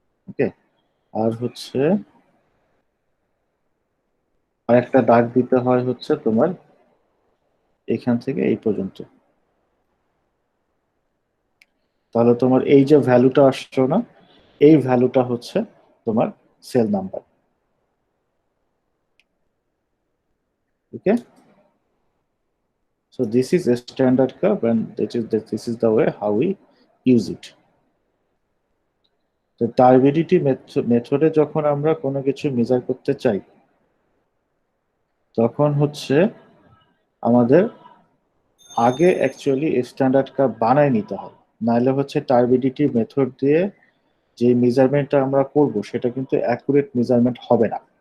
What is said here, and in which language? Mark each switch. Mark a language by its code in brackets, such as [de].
[bn] ওকে, আর হচ্ছে আর একটা দাগ দিতে হয় হচ্ছে তোমার এখান থেকে এই পর্যন্ত। তাহলে তোমার এই যে ভ্যালুটা আসছো না, এই ভ্যালুটা হচ্ছে তোমার cell number. [en] Okay, so this is a standard curve and this is the way how we use it. [bn] তো টার্বিডিটি মেথডে যখন আমরা কোনো কিছু মেজার করতে চাই তখন হচ্ছে আমাদের আগে অ্যাকচুয়ালি স্ট্যান্ডার্ড কার্ভ বানায় নিতে হয়, নাহলে হচ্ছে টার্বিডিটি মেথড দিয়ে যে মেজারমেন্টটা আমরা করব সেটা কিন্তু অ্যাকুরেট মেজারমেন্ট হবে না।